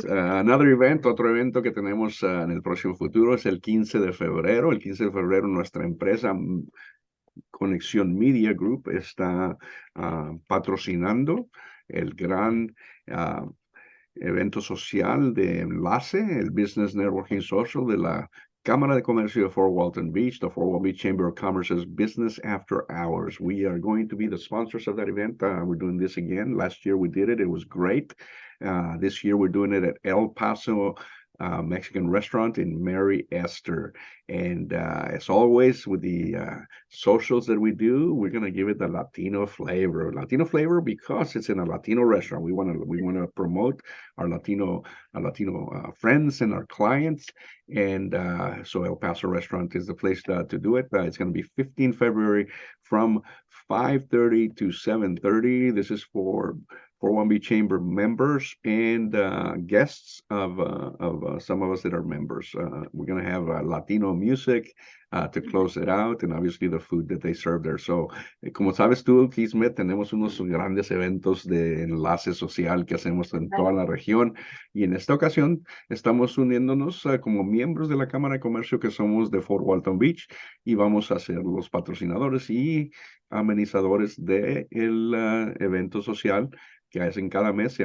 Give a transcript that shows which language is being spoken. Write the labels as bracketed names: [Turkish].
[English] Another event, [Spanish] otro evento que tenemos en el próximo futuro es el 15 de febrero. El 15 de febrero nuestra empresa Conexión Media Group está patrocinando el gran evento social de enlace, el Business Networking Social de la Cámara de Comercio de Fort Walton Beach, [English] the Fort Walton Beach Chamber of Commerce's Business After Hours. We are going to be the sponsors of that event. We're doing this again. Last year we did it. It was great. This year we're doing it at El Paso Mexican restaurant in Mary Esther. And as always, with the socials that we do, we're going to give it the Latino flavor. Latino flavor because it's in a Latino restaurant. We want to promote our Latino friends and our clients. And so El Paso Restaurant is the place to do it. It's going to be 15 February from 5:30 to 7:30. This is for 401B Chamber members and guests of some of us that are members. We're going to have Latino music to close it out, and obviously the food that they serve there. [Spanish] So, como sabes tú, Kismet, tenemos unos grandes eventos de enlace social que hacemos en toda la región, y en esta ocasión estamos uniéndonos como miembros de la Cámara de Comercio que somos de Fort Walton Beach, y vamos a ser los patrocinadores y amenizadores del evento social que hacen cada mes.